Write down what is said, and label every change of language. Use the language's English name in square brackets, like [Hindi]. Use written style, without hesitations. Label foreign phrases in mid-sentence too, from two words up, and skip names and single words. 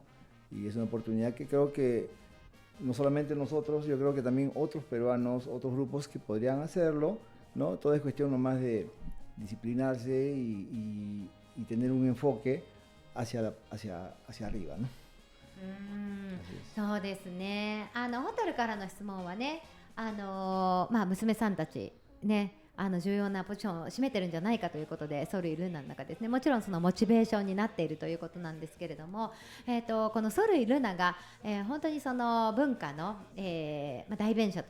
[Spanish] Y es una oportunidad que creo que no solamente nosotros, yo creo que también otros peruanos, otros grupos que podrían hacerlo, ¿no? Todo es cuestión nomás de disciplinarse y tener un enfoque hacia arriba, ¿no? [Japanese] そうですね。ホテルからの質問はね、娘さんたちね、重要なポジションを占めてるんじゃないかということで、ソルイルナの中ですね、もちろんそのモチベーションになっているということなんですけれども、このソルイルナが、本当にその文化の、代弁者と